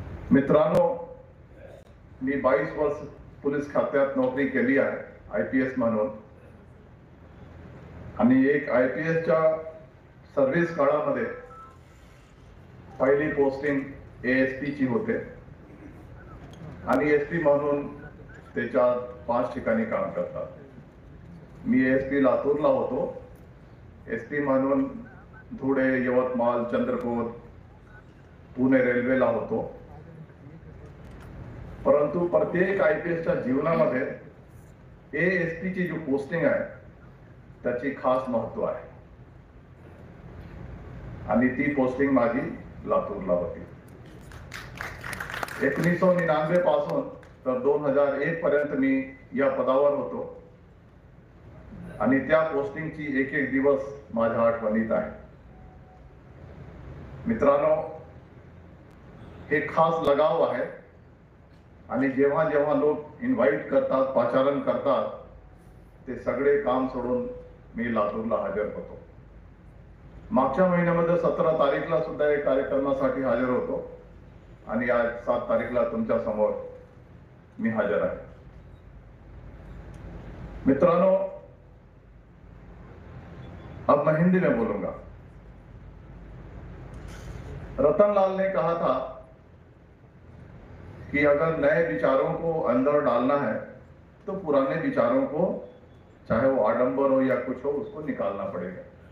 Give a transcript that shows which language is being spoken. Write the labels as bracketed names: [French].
[Marathi] मित्रांनो, मी 22 वर्ष पोलीस खात्यात नोकरी केली आहे IPS म्हणून. आणि एक IPSच्या सर्व्हिस काळामध्ये पहिली पोस्टिंग ASP ची होते आणि SP म्हणून त्याच्या 5 ठिकाणी काम करतात. मी ASP लातूरला होतो. SP म्हणून धुळे, यवतमाळ, चंद्रपूर, पुणे रेल्वेला होतो. परंतु प्रत्येक IPSच्या जीवनामध्ये ASP ची जी पोस्टिंग आहे त्याची खास महत्व आहे आणि ती पोस्टिंग माझी लातूरला होती. 1999 पासून तर 2001 पर्यंत मी या पदावर होतो आणि त्या पोस्टिंगची एक एक दिवस माझ्या आठवणीत आहे. मित्रांनो, हे खास लगाव आहे आणि जेव्हा जेव्हा लोक इन्व्हाइट करतात, पाचारण करतात, ते सगळे काम सोडून मी लातूरला हजर होतो. मागच्या महिन्यामध्ये 17 तारीखला सुद्धा एक कार्यक्रमासाठी हजर होतो आणि आज 7 तारीखला तुमच्या समोर मी हजर आहे. [Hindi] मित्रांनो, अब मैं हिंदी में बोलूंगा. रतन लाल ने कहा था कि अगर नए विचारों को अंदर डालना है तो पुराने विचारों को, चाहे वो आडंबर हो या कुछ हो, उसको निकालना पड़ेगा.